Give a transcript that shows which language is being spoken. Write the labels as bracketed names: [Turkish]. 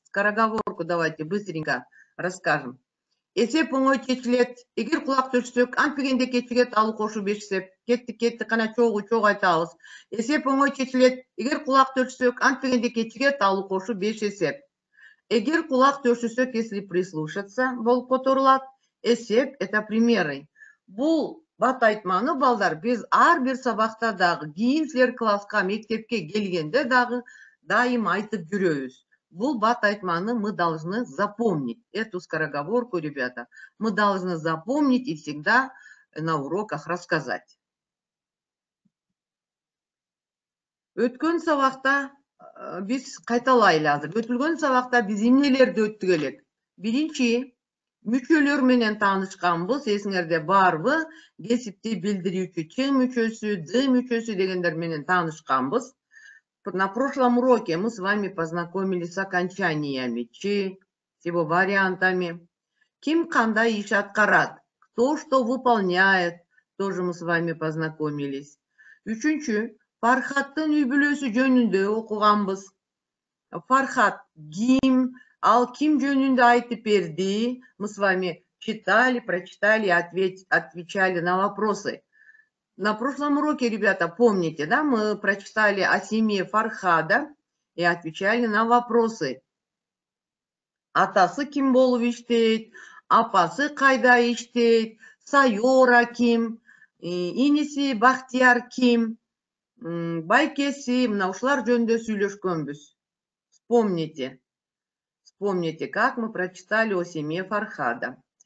[Russian] Скороговорку давайте быстренько расскажем. [Kyrgyz] Эсеп оңой чечилет. Эгер кулак төшсөк, антпегенде кечигет, алуу кошу 5 эсеп. Кетти, кана чогуу айтабыз. Эсеп оңой чечилет. Эгер кулак төшсөк, антпегенде кечигет, алуу кошу 5 эсеп. Эгер кулак төшсөк, [Russian] если прислушаться, [Kyrgyz] болуп которулат. Эсеп [Russian] это примеры. [Kyrgyz] Бул бат айтманы балдар биз ар бир сабакта дагы, кийин силер класска, мектепке келгенде дагы дайым айтып жүрөбүз. Бул бат айтманы [Russian] мы должны запомнить. Эту скороговорку, ребята, мы должны запомнить и всегда на уроках рассказать. [Kyrgyz] Өткөн сабакта биз кайталайлы азыр. Өтүлгөн сабакта биз эмнелерди өттүк элек? Биринчи, мүчөлөр менен таанышканбыз. Эсиңерде барбы? Кесипти билдирүүчү Ч мүчөсү, Д мүчөсү дегендер менен таанышканбыз. [Russian] На прошлом уроке мы с вами познакомились с окончаниями Ч, с его вариантами. [Kyrgyz] Ким кандай иш аткарат, [Russian] кто что выполняет, тоже мы с вами познакомились. [Kyrgyz] Үчүнчү, Фархаттын үй бүлөсү жөнүндө окуганбыз. Фархат ким, ал ким жөнүндө айтып берди. [Russian] Мы с вами читали, прочитали, отвечали на вопросы. На прошлом уроке, ребята, помните, да, мы прочитали о семье Фархада и отвечали на вопросы. [Kyrgyz] Атасы ким болуп иштейт, апасы кайда иштейт, Сайора ким, иниси Бахтияр ким, байкеси, мына ушулар жөнүндө сүйлөшкөнбүз. [Russian] Вспомните, как мы прочитали о семье Фархада.